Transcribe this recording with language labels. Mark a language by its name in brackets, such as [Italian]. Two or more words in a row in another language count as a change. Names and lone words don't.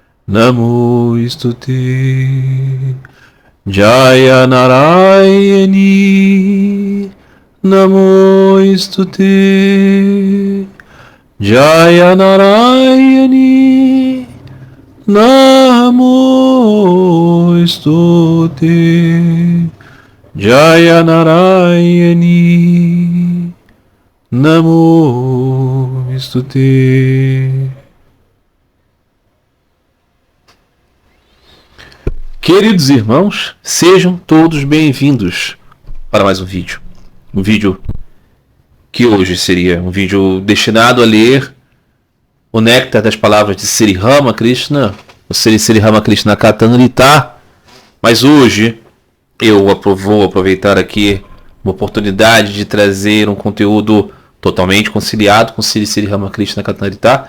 [Sanskrit] Namostute Jaya Narayani Namostute Jaya Narayani Namostute Jaya Narayani Namostute. [Portuguese] Queridos irmãos, sejam todos bem-vindos para mais um vídeo. Um vídeo que hoje seria um vídeo destinado a ler o néctar das palavras de Sri Ramakrishna, o Sri Ramakrishna Kathamrita, mas hoje eu vou aproveitar aqui uma oportunidade de trazer um conteúdo totalmente conciliado com Sri Ramakrishna Kathamrita.